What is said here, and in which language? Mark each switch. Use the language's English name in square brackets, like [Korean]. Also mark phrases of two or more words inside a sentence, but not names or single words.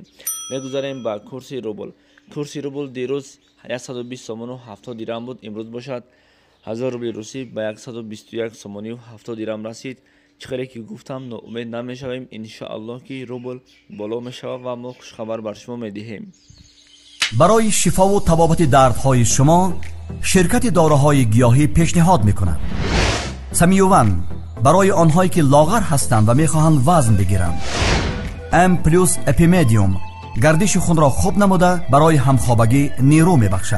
[Tajik] Мегузарем ба курси рубл. Курси рубл дирӯз 120 сомону 70 дирам буд. имрӯз бошад 1000 рубли русӣ ба 121 сомонию 70 дирам расид. чиқаре ки гуфтам, ноумед намешавем. иншоаллоҳ ки рубл боло мешавад ва мо хушхабар бар шумо медиҳем. [Persian] برای شفا و تبابت دردهای شما شرکت داروهای گیاهی پیشنهاد میکند. سمیوون برای آنهایی که لاغر هستند و میخواهند وزن بگیرند. ام پلوس اپیمدیوم گردش خون را خوب نموده برای همخوابگی نیرو میبخشد.